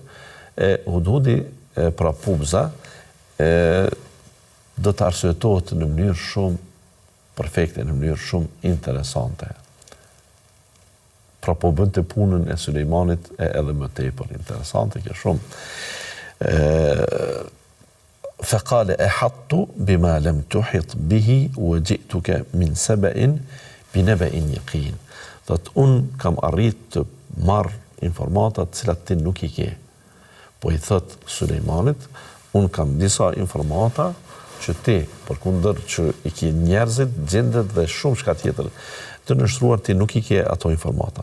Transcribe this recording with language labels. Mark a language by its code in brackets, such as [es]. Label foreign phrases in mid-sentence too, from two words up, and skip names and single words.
[sq] Hudhudi pra Pubza do të arsyetohet në mënyrë shumë perfekte, në mënyrë shumë interesante. Pra po bënte punën e Sulejmanit edhe më tepër interesante, kjo shumë. [ar] فقال أحطت بما لم تحط به وجئتك من سبإ بنبإ يقين. [sq] Thot unë kam arrit të marr informata të cilat ti nuk i ke. Po i thot Sulejmanit, unë kam disa informata që ti, përkundër që i ke njerëzit, gjendet dhe shumë shka tjetër të nështruar, ti nuk i ke ato informata.